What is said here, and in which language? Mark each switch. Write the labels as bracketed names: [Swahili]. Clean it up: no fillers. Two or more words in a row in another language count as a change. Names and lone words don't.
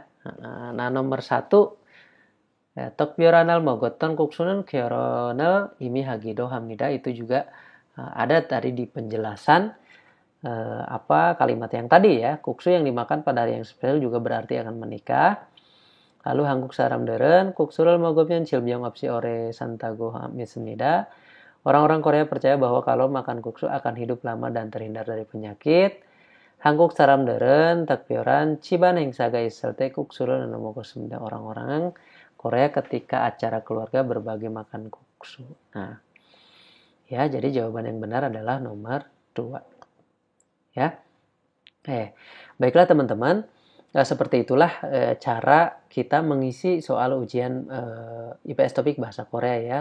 [Indonesian] Nah, nomor 1, [Korean] 특별한 먹었던 국수는 결혼을 의미하기도 합니다. [Indonesian] Itu juga ada tadi di penjelasan kalimat yang tadi ya. Kuksu yang dimakan pada hari yang spesial juga berarti akan menikah. [Korean] Lalu 한국 사람들은 국수를 먹으면 질병 없이 오래 산다고 믿습니다. [Indonesian] Orang-orang Korea percaya bahwa kalau makan kuksu akan hidup lama dan terhindar dari penyakit. [Korean] 한국 사람들은 특별한 집안 행사가 있을 때 국수를 나눠 먹었습니다. [Indonesian] Orang-orang Korea ketika acara keluarga berbagi makan guksu. Nah, ya, jadi jawaban yang benar adalah nomor 2. Ya. Baiklah teman-teman, seperti itulah cara kita mengisi soal ujian IPS topik bahasa Korea ya.